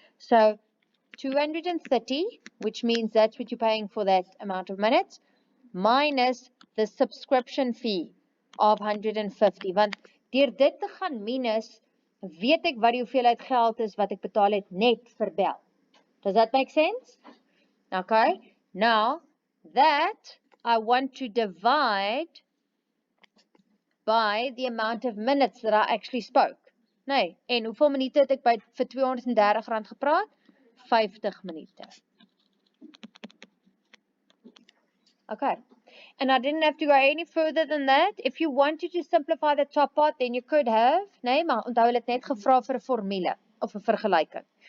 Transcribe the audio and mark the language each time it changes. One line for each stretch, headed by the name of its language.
English: So 230, which means that's what you're paying for that amount of minutes, minus the subscription fee of 150.
Afrikaans: Want deur dit te gaan minus, weet ek wat die hoeveelheid geld is wat ek betaal het net vir bel.
English: Does that make sense? Okay. Now, that I want to divide by the amount of minutes that I actually spoke.
Afrikaans: Nee, en hoeveel minute het ek vir 230 rand gepraat? 50 minute.
English: Okay. And I didn't have to go any further than that. If you wanted to simplify the top part, then you could have.
Afrikaans: Nee, maar onthou hulle het net gevra vir 'n formule of 'n vergelyking.